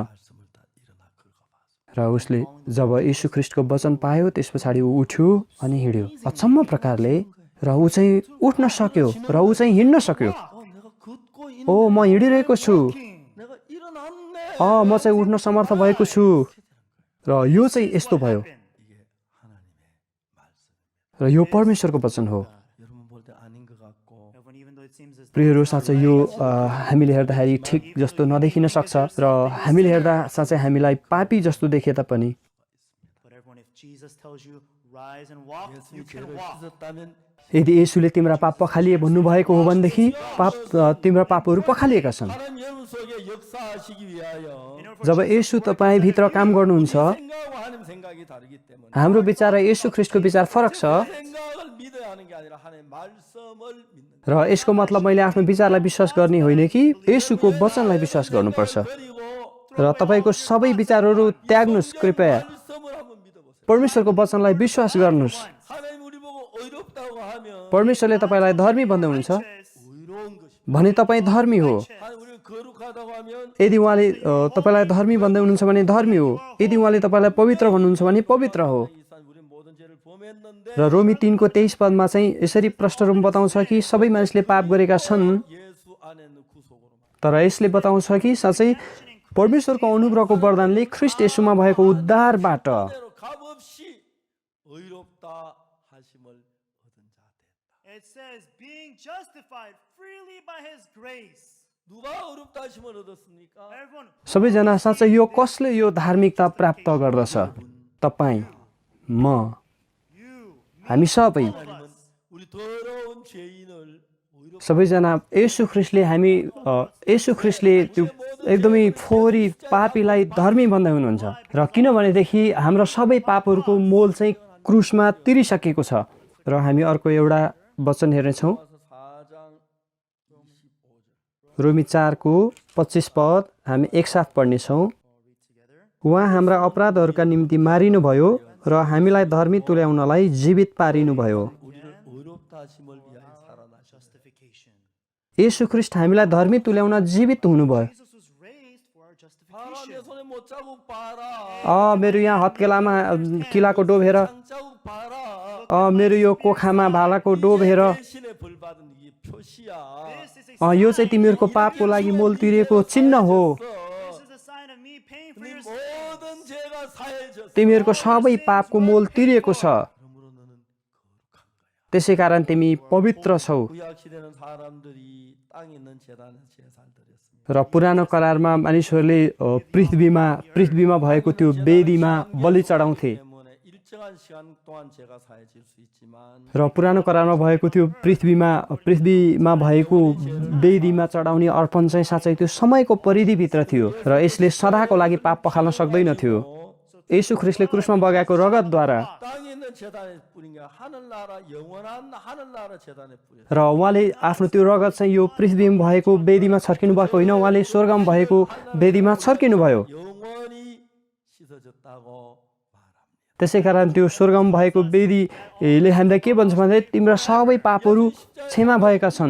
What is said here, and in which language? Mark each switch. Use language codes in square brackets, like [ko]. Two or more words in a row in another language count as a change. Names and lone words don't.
[ko] 말씀을 다 일어나 긁어봐. [ne] र उसले जब येशू ख्रिस्टको वचन पायो त्यस पछाडि ऊ उठ्यो अनि हिँड्यो अचम्म प्रकारले र ऊ चाहिँ उठ्न सक्यो र ऊ चाहिँ हिँड्न सक्यो। [ko] 내가 걷고 있는 [ne] ओ म हिँडिरहेको छु, [ko] 내가 일어났네. [ne] म चाहिँ उठ्न समर्थ भएको छु। र यो चाहिँ यस्तो भयो [ko] 이게 하나님의 말씀. [ne] र यो परमेश्वरको वचन हो। [ko] 여러분 볼 때 아닌 것 같고 [en] Even though it seems as though [ne] प्रियहरू, साँच्चै यो हामीले हेर्दाखेरि ठिक जस्तो नदेखिन सक्छ र हामीले हेर्दा साँच्चै हामीलाई पापी जस्तो देखे तापनि [en] but everyone, if Jesus tells you rise and walk, you [ko] 예수님이 [en] can [ko] 죄를 [en] walk. [ko] 씻었다면 [ne] यदि येशूले तिम्रा पाप पखालिए भन्नुभएको हो भनेदेखि तिम्रा पापहरू पखालिएका छन्। [ko] 하나님 여러분 속에 역사하시기 위하여 [ne] जब येशू तपाईँभित्र काम गर्नुहुन्छ, [ko] 생각과 하나님 생각이 다르기 때문에 [ne] हाम्रो विचार र येशू ख्रिस्टको विचार फरक छ [ko] 생각을 믿어야 하는 게 아니라 하나님의 말씀을 믿는 [ne] र यसको मतलब मैले आफ्नो विचारलाई विश्वास गर्ने होइन कि येशूको वचनलाई विश्वास गर्नुपर्छ। [ko] 그리고 [ne] र तपाईँको सबै विचारहरू त्याग्नुहोस्, कृपया [ko] 말씀을 한번 믿어보세요. [ne] परमेश्वरको वचनलाई विश्वास गर्नुहोस्। [ko] 하나님 우리 보고 의롭다고 하면 [ne] परमेश्वरले तपाईँलाई धर्मी भन्दै हुनुहुन्छ [ko] 의로운 것이 [ne] भने तपाईँ धर्मी हो। [ko] 하나님 우리를 거룩하다고 하면 [ne] यदि उहाँले तपाईँलाई धर्मी भन्दै हुनुहुन्छ भने धर्मी हो। यदि उहाँले तपाईँलाई पवित्र भन्नुहुन्छ भने पवित्र हो। [ko] 이산 우리 모든 죄를 범했는데 [ne] र रोमी 3:23 पदमा चाहिँ यसरी प्रष्ट रूपमा बताउँछ कि सबै मानिसले पाप गरेका छन्, [ko] 예수 안에 있는 구속으로 [ne] तर यसले बताउँछ कि साँच्चै परमेश्वरको अनुग्रहको वरदानले ख्रिस्ट येशूमा भएको उद्धारबाट [ko] 대로 값없이 의롭다 하심을 얻은 자 됐다. [en] It says, being justified freely by his grace. [ko] 누가 의롭다 하심을 얻었습니까? [en] Everyone, [ne] सबैजना साँच्चै यो कसले यो धार्मिकता प्राप्त गर्दछ? तपाईँ, म, [en] you, [ne] हामी सबै [ko] 하나님은 우리 더러운 죄인을 의롭다 [ne] सबैजना येशू ख्रिस्टले त्यो एकदमै फोहोरी पापीलाई धर्मी भन्दै हुनुहुन्छ। र किनभनेदेखि हाम्रो सबै पापहरूको मोल चाहिँ क्रुसमा तिरिसकेको छ। र हामी अर्को एउटा वचन हेर्नेछौँ [ko] 4장 25절. [ne] रोमी 4:25 पद हामी एकसाथ पढ्नेछौँ। उहाँ हाम्रा अपराधहरूका निम्ति मारिनुभयो र हामीलाई धर्मी तुल्याउनलाई जीवित पारिनुभयो। [ko] 우리를 의롭다 하심을 위하여 살아나셨다. [en] justification. [ne] येशू ख्रिस्ट हामीलाई धर्मी तुल्याउन जीवित हुनुभयो। [en] Jesus was raised for our [ko] 봐라 [en] justification. [ko] 내 손에 못 자국 봐라. [ne] मेरो यहाँ हत्केलामा किलाको डोब हेर, [ko] 장자국 봐라. [ne] मेरो यो कोखामा भालाको डोब हेर, [ko] 대신에 벌 받은 이 표시야. [en] This is a [ne] यो चाहिँ तिमीहरूको पापको लागि मोल तिरिएको चिन्ह हो। [en] this is a sign of me paying for [ko] 네 [en] your [ko] 모든 죄가 사해졌어. [ne] तिमीहरूको सबै पापको मोल तिरिएको छ, [ko] 그러므로 너는 거룩한 거야. [ne] त्यसै कारण तिमी पवित्र छौ। [ko] 구약 시대는 사람들이 땅에 있는 제단에 제사를 드렸습니다. [ne] र पुरानो करारमा मानिसहरूले पृथ्वीमा भएको त्यो वेदीमा बलि चढाउँथे। [ko] 때문에 일정한 시간 동안 제가 사해질 수 있지만 [ne] र पुरानो करारमा भएको त्यो पृथ्वीमा भएको वेदीमा चढाउने अर्पण चाहिँ साँच्चै त्यो समयको परिधिभित्र थियो र यसले सदाको लागि पाप पखाल्न सक्दैन थियो। येशू ख्रिस्टले क्रुसमा बगाएको रगतद्वारा [ko] 땅에 있는 있는 제단에 뿌린 게 하늘나라 영원한 하늘나라 제단에 뿌렸어요. [ne] र उहाँले आफ्नो त्यो रगत चाहिँ यो पृथ्वीमा भएको वेदीमा छर्किनु भएको होइन, उहाँले स्वर्गमा भएको वेदीमा छर्किनु भयो। [ko] 영원히 씻어졌다고 말합니다. [ne] त्यसै कारण त्यो स्वर्गमा भएको वेदीले हामीलाई के भन्छ भने तिम्रो सबै पापहरू क्षमा भएका छन्।